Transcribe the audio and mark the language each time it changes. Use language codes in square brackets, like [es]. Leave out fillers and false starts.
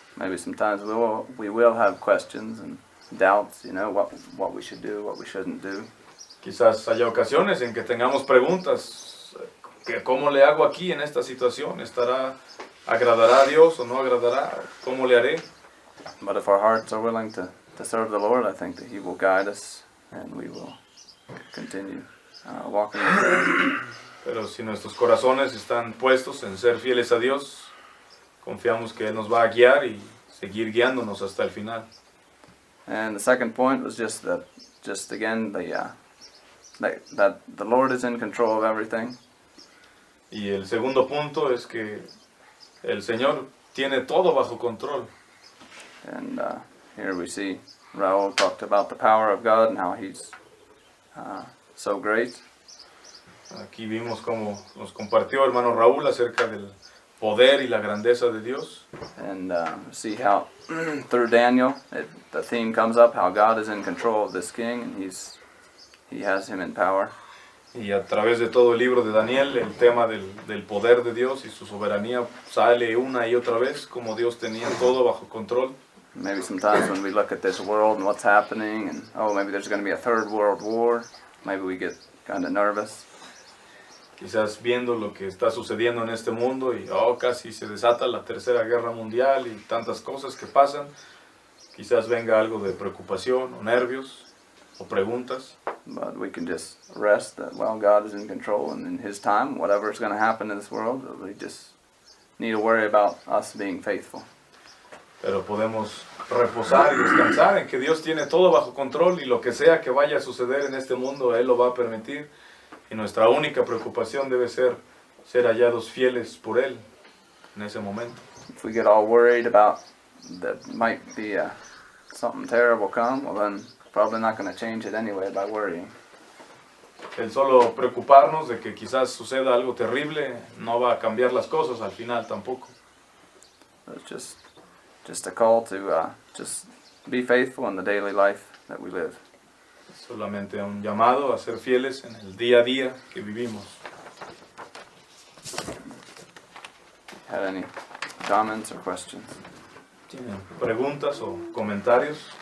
[en] Maybe sometimes we will have questions and doubts, what we should do, what we shouldn't do. [es] Quizás haya ocasiones en que tengamos preguntas, que ¿cómo le hago aquí en esta situación? ¿Agradará a Dios o no agradará? ¿Cómo le haré? [en] But if our hearts are willing to serve the Lord, I think that He will guide us and we will continue walking with Him. [es] Pero si nuestros corazones están puestos en ser fieles a Dios, confiamos que Él nos va a guiar y seguir guiándonos hasta el final. [en] And the second point was just again, that the Lord is in control of everything. [es] Y el segundo punto es que el Señor tiene todo bajo control. [en] And here we see Raul talked about the power of God and how He's so great. [es] Aquí vimos cómo nos compartió hermano Raúl acerca del poder y la grandeza de Dios. [en] And see how through Daniel the theme comes up, how God is in control of this king and He has him in power. [es] Y a través de todo el libro de Daniel, el tema del poder de Dios y su soberanía sale una y otra vez, como Dios tenía todo bajo control. [en] Maybe sometimes when we look at this world and what's happening, and maybe there's going to be a third world war, maybe we get kind of nervous. [es] Quizás viendo lo que está sucediendo en este mundo y casi se desata la tercera guerra mundial y tantas cosas que pasan, quizás venga algo de preocupación o nervios o preguntas. [en] But we can just rest that, God is in control, and in His time, whatever is going to happen in this world, we just need to worry about us being faithful. [es] Pero podemos reposar y descansar en que Dios tiene todo bajo control y lo que sea que vaya a suceder en este mundo, Él lo va a permitir. Y nuestra única preocupación debe ser hallados fieles por Él en ese momento. [en] If we get all worried about that might be something terrible come, well then probably not going to change it anyway by worrying. [es] El solo preocuparnos de que quizás suceda algo terrible no va a cambiar las cosas al final tampoco. [en] It's just a call to just be faithful in the daily life that we live. [es] Solamente un llamado a ser fieles en el día a día que vivimos. [en] Have any comments or questions? [es] ¿Tienen preguntas o comentarios?